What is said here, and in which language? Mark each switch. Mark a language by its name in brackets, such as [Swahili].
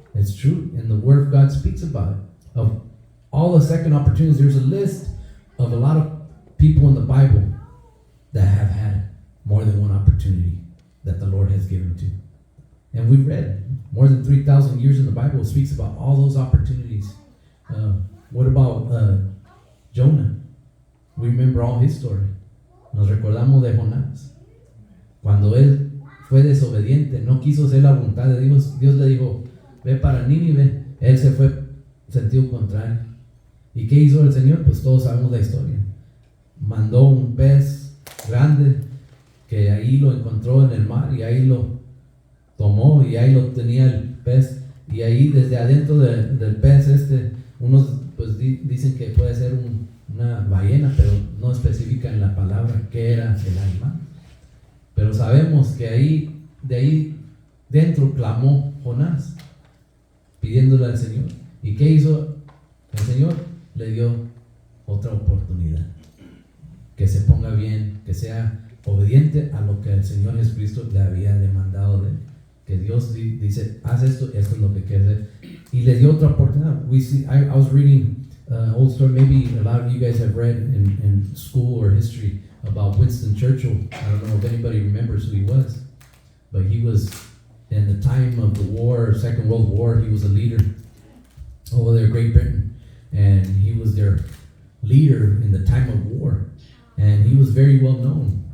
[English] It's true, and the Word of God speaks about it. Of all the second opportunities, there's a list of a lot of people in the Bible that have had more than one opportunity that the Lord has given to. And we've read more than 3,000 years in the Bible. It speaks about all those opportunities. What about Jonah? We remember all his story. [Spanish] Nos recordamos de Jonás. Cuando él fue desobediente, no quiso hacer la voluntad de Dios, Dios le dijo, ve para Nínive. Él se fue sentido contrario. ¿Y qué hizo el Señor? Pues todos sabemos la historia. Mandó un pez grande que ahí lo encontró en el mar y ahí lo tomó y ahí lo tenía el pez, y ahí desde adentro del pez unos pues dicen que puede ser una ballena, pero no especifican la palabra que era el animal. Pero sabemos que de ahí dentro clamó Jonás pidiéndole al Señor. ¿Y qué hizo el Señor? Le dio otra oportunidad, que se ponga bien, que sea obediente a lo que el Señor Jesucristo le había demandado de él. Que Dios dice, haz esto es lo que quiere hacer. Y le dio otra oportunidad. [English] I was reading old story. Maybe a lot of you guys have read in school or history about Winston Churchill. I don't know if anybody remembers who he was, but he was in the time of the war, Second World War. He was a leader over there, Great Britain, and he was their leader in the time of war, and he was very well known.